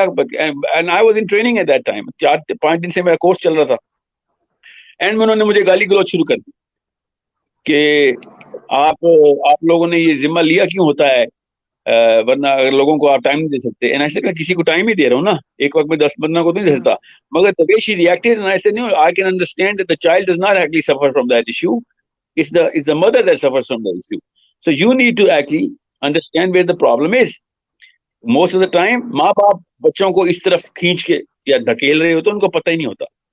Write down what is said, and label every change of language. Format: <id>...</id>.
<en>And I was in training at that time.</en> <ur>4-5 دن سے میرا course چل رہا تھا. اینڈ میں انہوں نے مجھے گالی گلوچ شروع کر دی کہ آپ لوگوں نے یہ ذمہ لیا کیوں ہوتا ہے, ورنہ اگر لوگوں کو آپ ٹائم نہیں دے سکتے. اینڈ ایسے کسی کو ٹائم ہی دے رہا ہوں نا, ایک وقت میں 10 بندوں کو نہیں دے سکتا.</ur> <en>مگر the way she reacted, and I said, no, I can understand that the child does not actually suffer from that issue. It's the mother that suffers from that issue. So you need to actually understand where the problem is. Most of the time</en> <ur>ماں باپ بچوں کو اس طرف کھینچ کے یا دھکیل رہے ہوتے ان کو پتہ ہی نہیں ہوتا.</ur>